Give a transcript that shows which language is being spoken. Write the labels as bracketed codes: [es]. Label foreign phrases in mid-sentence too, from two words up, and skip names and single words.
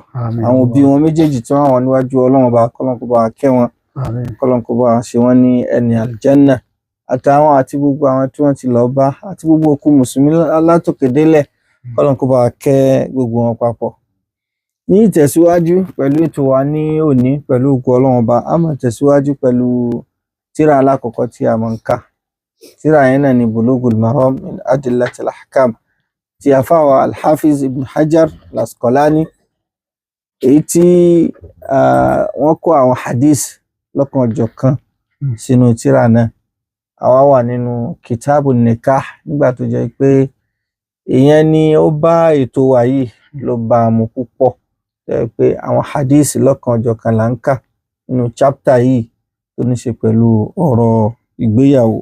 [yo] Àwọn òbí wọn méjèèjì tí wọ́n wà níwájú Ọlọ́run ọba kọ́lọ́run kó bá kẹ́ wọn kọ́lọ́run kó bá ṣe wọ́n ní ẹni àlùjánnà àtàwọn àti gbogbo àwọn tí wọ́n ti lọ bá àti gbogbo òkú mùsùlùmí látòkè délẹ̀ kọ́lọ́run kó bá kẹ́ gbogbo wọn papọ̀. Ní ìtẹ̀síwájú pẹ̀lú ètò wa ní òní pẹ̀lú ògo Ọlọ́run ọba a máa tẹ̀síwájú pẹ̀lú tírà alákọ̀ọ́kọ́ tí a máa ń kà. Tírà yẹn náà ni Bulughul Maram min Adillatil Ahkam ti àfáwà Al-Hafiz Ibn Hajar Al-Asqalani èyí tí wọ́n kó àwọn hadith lọ́kan-ò-jọ̀kan sínú tírà náà. Àwa wà nínú Kitabun Nikah nígbà tó jẹ́ pé ìyẹn ni ó bá ètò wa yìí ló bá mu púpọ̀ jẹ́ pé àwọn hadith lọ́kan-ò-jọ̀kan là ń kà nínú chapter yìí tó ní ṣe pẹ̀lú ọ̀rọ̀ ìgbéyàwó.